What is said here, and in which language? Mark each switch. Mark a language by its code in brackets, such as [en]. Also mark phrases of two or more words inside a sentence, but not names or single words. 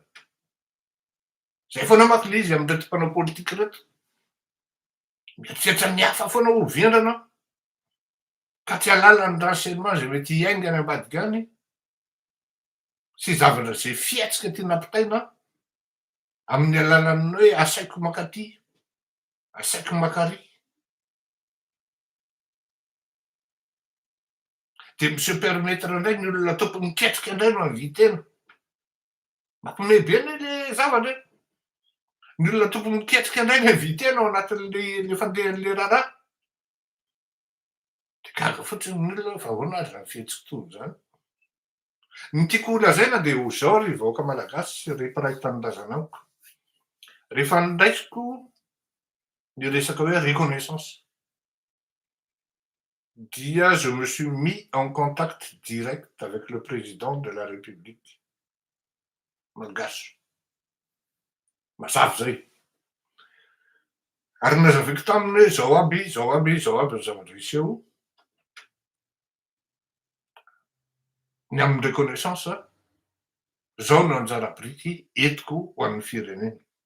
[mg] Zay foana manko le izy am'reto mpanao politika reto, mieritreritra ny hafa foana ho vendrana ka tsy halala ny renseignement zay mety hiainga any ambadika any sy zavatra zay fiatsika tiana ampitaina amin'ny alalan'ny hoe asaiko mankaty, asaiko mankary. De mi [fr] se permettre [mg] indray ny olona tompony ketrika indray no havitena. Mampiomehy be le zavatra e. Ny olona tompony ketrika indray no havitena ao anatin'le fandehan'le raharaha. De gaga fotsiny ny olona fa ahoana azy raha fihetsika toy zany. Ny tiako ho lazaina de ho zao ry vahoaka malagasy rehefa raha tanindrazana amiko. Rehefa nindraisiko ny resaka hoe reconnaissance dia [fr] je me suis mis en contact direct avec le président de la République malgasy. [mg] Mazava zay. Ary nazavaiko taminy hoe zao aby ny zavatra misy eo. Ny amin'ny reconnaissance zao no anjara biriky entiko ho an'ny firenena.